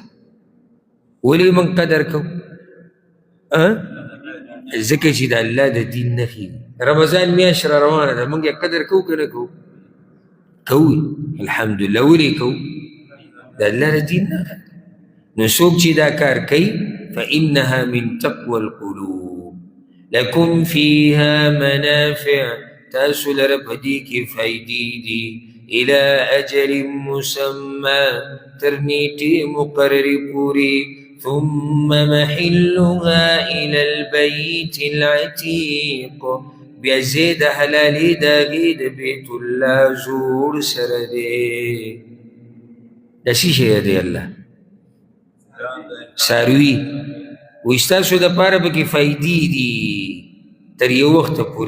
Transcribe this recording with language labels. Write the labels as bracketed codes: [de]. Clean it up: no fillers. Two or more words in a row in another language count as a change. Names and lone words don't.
[ps] ولې موږ قدر کوو؟ ځکه چې د الله د دین نښې دي. رمضان میاشت را روانه ده، موږ یې قدر کوو که نه کوو؟ کوو، الحمدلله. ولې کوو؟ د الله د دین نښه ده. نو څوک چې دا کار کوي [ar] فإنها من تقوى القلوب لکم فیها منافع، [ps] تاسو لره په دې کې فایدې دي، [ar] الى اجل مسمى، [ps] تر نیټې مقررې پورې، [ar] ثم محلها الى البيت العتیق، [ps] بیا ځای د حلالې د هغې د بیت الله زوړ سره دی. دا څه شی دی الله؟ څاروي. وایي ستاسو دپاره پکې فایدې دي تر یو وخته پورې.